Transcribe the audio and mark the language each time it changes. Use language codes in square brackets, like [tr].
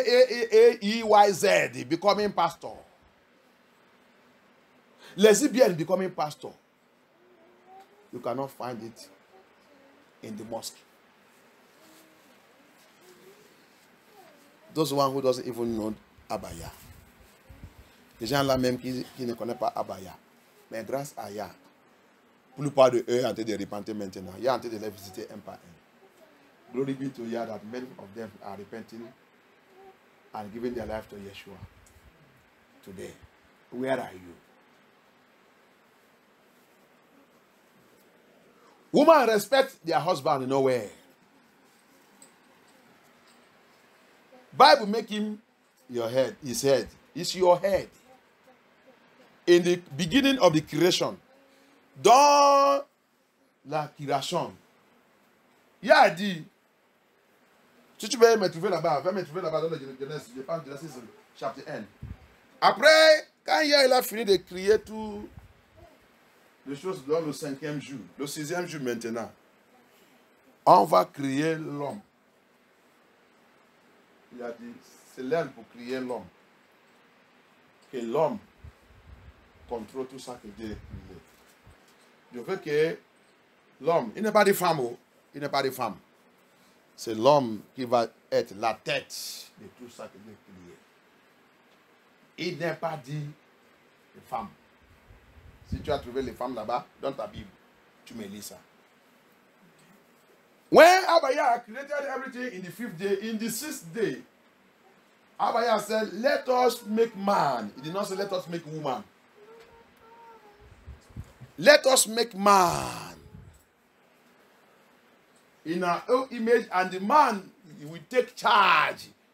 [en] LGBTQIYZ becoming pastor. Lesbian becoming pastor. You cannot find it in the mosque. Those one who doesn't even know Abaya. [fr] Les gens là même qui ne connaissent pas Abaya. Mais grâce à Yah, la plupart de eux sont en train de repentir maintenant. Yah est en train de les visiter un par un. [en] Glory be to Yah that many of them are repenting and giving their life to Yeshua today. Where are you? Women respect their husband nowhere. Bible make him your head, his head. It's your head. In the beginning of the creation, [fr] dans la création, il a dit, si tu veux me trouver là-bas, va me trouver là-bas dans le Genèse, je parle de Genèse chapitre 1. Après, quand il a fini de créer tout les choses dans le 5e jour, le 6e jour maintenant, on va créer l'homme. Il a dit, c'est l'homme pour créer l'homme. Que l'homme contrôle tout ça que Dieu a créé. Je veux que l'homme, il n'est pas des femmes, il n'est pas des femmes. C'est l'homme qui va être la tête de tout ça que Dieu a créé. Il n'est pas dit les femmes. Si tu as trouvé les femmes là-bas, dans ta Bible, tu me lis ça. [en] When Abaya created everything in the 5th day, in the 6th day, Abaya said, let us make man. He did not say, let us make woman. Let us make man in our own image, and the man will take charge.